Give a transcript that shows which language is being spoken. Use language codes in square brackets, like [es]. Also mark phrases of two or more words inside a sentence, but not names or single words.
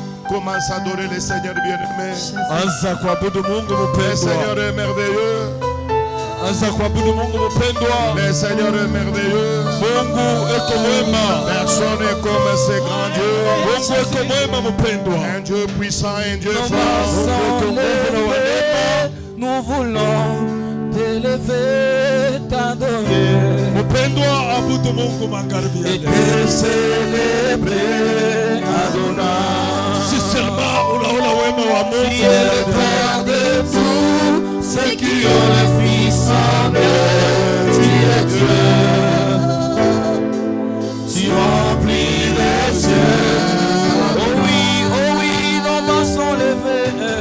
[fr] Commence à adorer le Seigneur bien-aimé. [sw] Anza kuabudu Mungu [fr] Le Seigneur [sw] mpendwa. [fr] est merveilleux. [sw] Anza kuabudu Mungu mpendwa. [fr] Le Seigneur est merveilleux. [sw] Mungu eko mwema. [fr] Personne n'est comme ce grand Dieu. [sw] Mungu eko mwema mpendwa. [fr] Un Dieu puissant, un Dieu Nos fort. mains sont levées, nous voulons t'élever, t'adorer [sw] Mpendwa abudu Mungu magharibi ya [fr] et [sw] leo. [fr] te célébrer, Adonai. Si seulement [sw] unaona wema wa [fr] Tu es le [sw] Mungu. [fr] Père de tous ceux qui ont le Fils en eux. Tu es Dieu, tu remplis les cieux. Oh oui, nos mains sont levées.